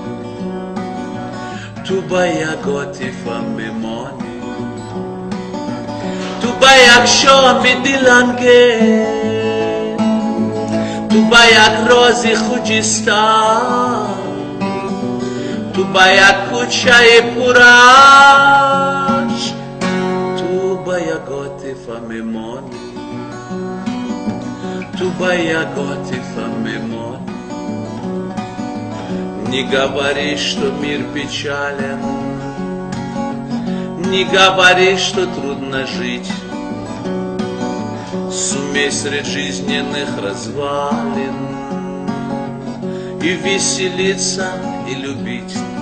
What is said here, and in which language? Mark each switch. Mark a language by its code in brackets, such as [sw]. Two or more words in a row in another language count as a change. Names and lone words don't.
[fa] تو با یک عاطفه میمانی، تو با یک شام دلانگیز، تو با یک راز خوجستان، تو با یک کوچه پرش، تو با یک عاطفه میمانی، تو با یک عاطفه میمانی. [ru] Не говори, что мир печален, не говори, что трудно жить. Сумей среди жизненных развалин и веселиться, и любить.